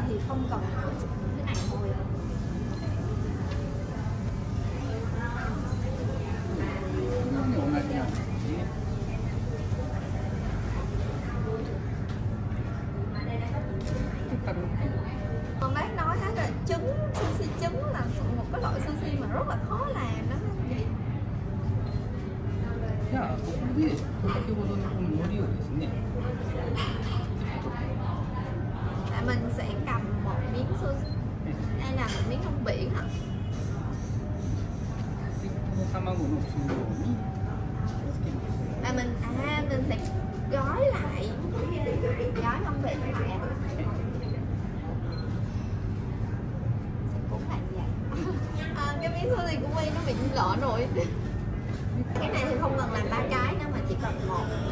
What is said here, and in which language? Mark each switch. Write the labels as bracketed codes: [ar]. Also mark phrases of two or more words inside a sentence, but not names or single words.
[vi] không cần hỏi cái này thôi. Còn bác nói hết là trứng, sushi trứng là một cái loại sushi mà rất là khó làm đó chị. [ja] じゃあここで先ほどのこの海苔をですね [vi] Tại mình sẽ cầm một miếng sushi. Đây là một miếng rong biển hả? [ja] でこの卵の中央につけます。 [vi] Mình sẽ gói lại, gói rong biển lại. Sẽ cuốn lại như vậy. Cái miếng sushi của My nó bị lộn rồi. Cái này thì không cần làm 3 cái nữa mà chỉ cần một.